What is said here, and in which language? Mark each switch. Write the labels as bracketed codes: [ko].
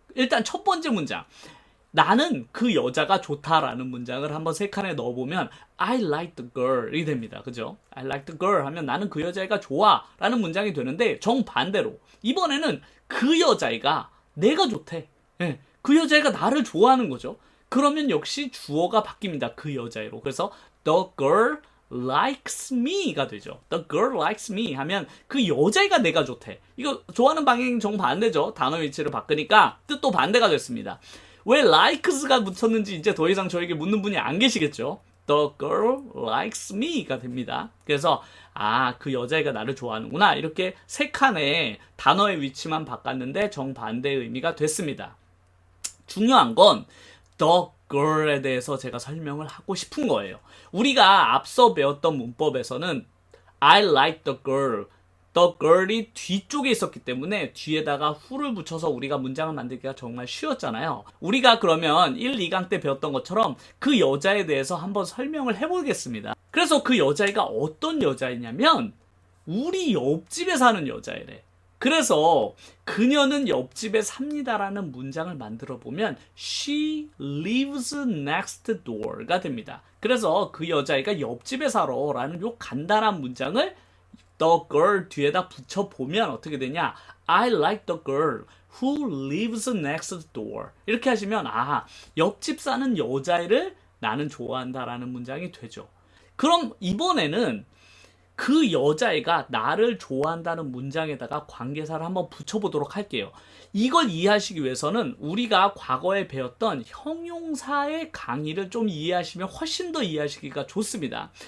[ko] 일단 첫 번째 문장. 나는 그 여자가 좋다라는 문장을 한번 3칸에 넣어보면 [en] I like the girl [ko] 이 됩니다. 그죠? [en] I like the girl [ko] 하면 나는 그 여자애가 좋아 라는 문장이 되는데 정반대로 이번에는 그 여자애가 내가 좋대. 네. 그 여자애가 나를 좋아하는 거죠. 그러면 역시 주어가 바뀝니다. 그 여자애로. 그래서 [en] the girl likes me [ko] 가 되죠. [en] The girl likes me [ko] 하면 그 여자애가 내가 좋대. 이거 좋아하는 방향이 정반대죠. 단어 위치를 바꾸니까 뜻도 반대가 됐습니다. 왜 likes가 붙었는지 이제 더 이상 저에게 묻는 분이 안 계시겠죠. [en] The girl likes me가 [ko] 됩니다. 그래서 그 여자애가 나를 좋아하는구나. 이렇게 3칸의 단어의 위치만 바꿨는데 정반대의 의미가 됐습니다. 중요한 건 the girl에 대해서 제가 설명을 하고 싶은 거예요. 우리가 앞서 배웠던 문법에서는 [en] I like the girl [ko] 이 뒤쪽에 있었기 때문에 뒤에다가 who를 붙여서 우리가 문장을 만들기가 정말 쉬웠잖아요. 우리가 그러면 1, 2강 때 배웠던 것처럼 그 여자에 대해서 한번 설명을 해보겠습니다. 그래서 그 여자애가 어떤 여자이냐면 우리 옆집에 사는 여자애래. 그래서 그녀는 옆집에 삽니다라는 문장을 만들어 보면 [en] She lives next door [ko] 가 됩니다. 그래서 그 여자애가 옆집에 살아라는 요 간단한 문장을 the girl 뒤에다 붙여보면 어떻게 되냐? [en] I like the girl who lives next door. [ko] 이렇게 하시면 옆집 사는 여자애를 나는 좋아한다라는 문장이 되죠. 그럼 이번에는 그 여자애가 나를 좋아한다는 문장에다가 관계사를 한번 붙여보도록 할게요. 이걸 이해하시기 위해서는 우리가 과거에 배웠던 형용사의 강의를 좀 이해하시면 훨씬 더 이해하시기가 좋습니다.